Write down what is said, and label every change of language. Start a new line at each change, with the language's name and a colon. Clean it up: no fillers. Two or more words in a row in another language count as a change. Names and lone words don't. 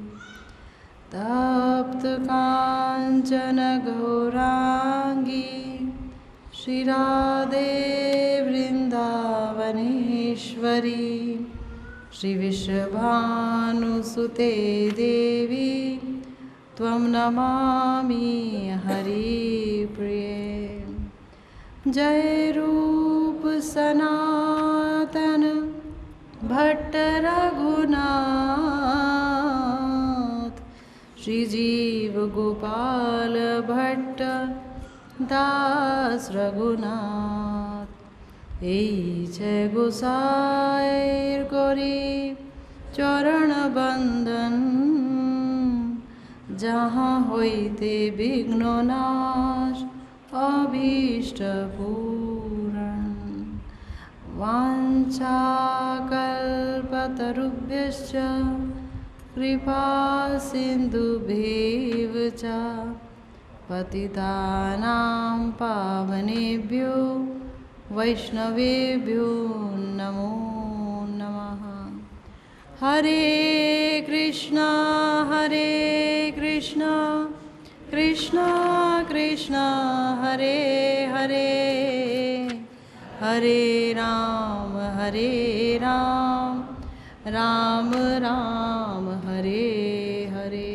Sanskrit: तप्त काञ्चन गौराङ्गी श्रीराधे वृन्दावनेश्वरी श्रीविश्वभानुसुते देवी त्वं नमामि हरिप्रिये।
Bangla: जय रूप सनातन भट्ट रघुनाथ श्रीजीव गोपाल भट्ट दास रघुनाथ। এই যে গোসাইর করি চরণ বন্দন যাহা হইতে বিঘ্ন নাশ অভীষ্ট পূরণ।
Sanskrit: वाञ्छाकल्पतरुभ्यश्च कृपा सिन्धुभ्येव च पतितानां पावनेभ्यो वैष्णवेभ्यो नमो नमः। हरे कृष्णा कृष्णा कृष्णा हरे हरे हरे राम राम राम हरे हरे।